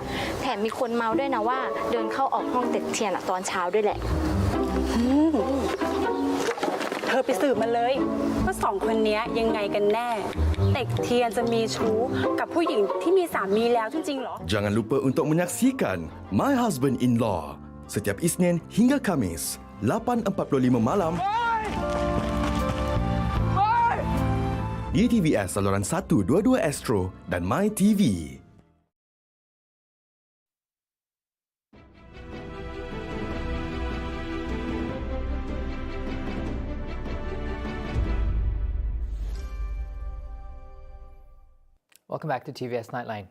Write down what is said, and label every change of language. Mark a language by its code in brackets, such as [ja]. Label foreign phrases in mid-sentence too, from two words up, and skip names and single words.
[th] แถมมีคนเมาด้วยนะว่าเดินเข้าออกห้องติดเทียนตอนเช้าด้วยแหละ เธอไปสืบมาเลยว่าสองคนนี้ยังไงกันแน่เต็กเทียนจะมีชู้กับผู้หญิงที่มีสามีแล้วจริงๆหรอ [ms] Jangan lupa untuk menyaksikan My Husband-in-Law setiap Isnin hingga Khamis 8.45 malam di TVS Saluran 122 Astro dan My TV. [en] Welcome back to TVS Nightline.